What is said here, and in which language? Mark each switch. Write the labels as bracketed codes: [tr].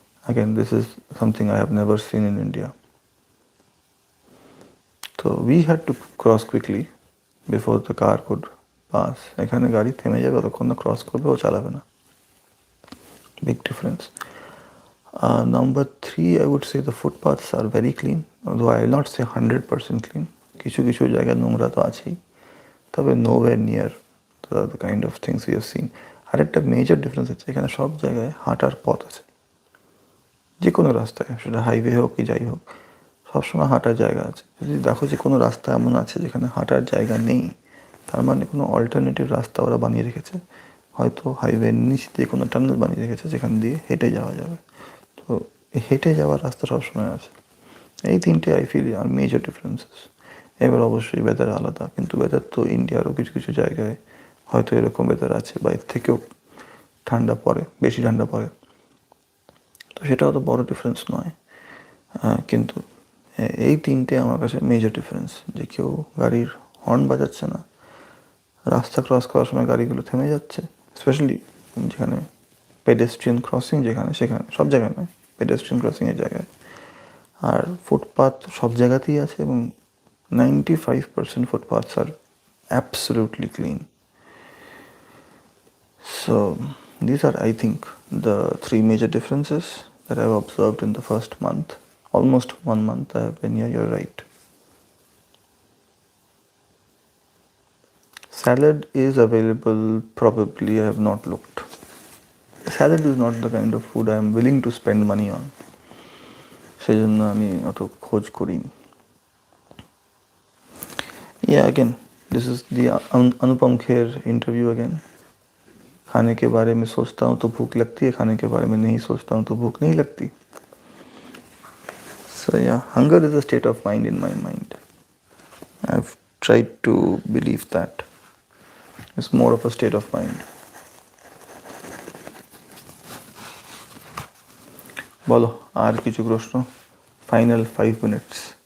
[en] Again, this is something I have never seen in India. So we had to cross quickly before the car could pass. [bn] এখানে গাড়ি থেমে যাবে, ততক্ষণ না cross করবে, ও চালাবে না। Big difference. [en] Number 3, I would say the footpaths are very clean, although I will not say 100% clean. [bn] কিছু কিছু জায়গায় নোংরা তো আছেই, তবে [en] nowhere near the kind of things we have seen. [bn] আর একটা মেজর ডিফারেন্স হচ্ছে, এখানে সব জায়গায় হাঁটার পথ আছে। যে কোনো রাস্তায়, সেটা হাইওয়ে হোক কি যাই হোক, সবসময় হাঁটার জায়গা আছে। যদি দেখো যে কোনো রাস্তা এমন আছে যেখানে হাঁটার জায়গা নেই, তার মানে কোনো অল্টারনেটিভ রাস্তা ওরা বানিয়ে রেখেছে। হয়তো হাইওয়ের নিচ দিয়ে কোনো টানেল বানিয়ে রেখেছে যেখান দিয়ে হেঁটে যাওয়া যাবে। তো হেঁটে যাওয়ার রাস্তা সবসময় আছে। এই 3টে [en] I feel are major differences. [bn] এবার অবশ্যই ওয়েদার আলাদা, কিন্তু ওয়েদার তো ইন্ডিয়ারও কিছু কিছু জায়গায় হয়তো এরকম ওয়েদার আছে, বা এর থেকেও ঠান্ডা পড়ে, বেশি ঠান্ডা পড়ে। তো সেটাও তো বড় ডিফারেন্স নয়। কিন্তু এই তিনটে আমার কাছে মেজর ডিফারেন্স, যে কেউ গাড়ির হর্ন বাজাচ্ছে না, রাস্তা ক্রস করার সময় গাড়িগুলো থেমে যাচ্ছে, স্পেশালি যেখানে পেডেস্ট্রিয়ান ক্রসিং, যেখানে সেখানে সব জায়গায় নয়, পেডেস্ট্রিয়ান ক্রসিংয়ের জায়গায়। আর ফুটপাথ সব জায়গাতেই আছে, এবং 95% [en] Footpaths are absolutely clean. So these are, I think, the three major differences that I've observed in the first month. Almost 1 month I have been here, you're right. Salad is available, probably, I have not looked. Salad is not the kind of food I am willing to spend money on. [bn] সেই জন্য আমি অত খোঁজ করিনি। [en] Yeah, again, this is the Anupam Kher interview again. [hi] खाने के बारे में सोचता हूँ तो भूख लगती है, खाने के बारे में नहीं सोचता हूँ तो भूख नहीं लगती. [en] So yeah, hunger is a state of mind in my mind. I've tried to believe that. It's more of a state of mind. [bn] বলো আর কিছু প্রশ্ন? [en] Final 5 minutes.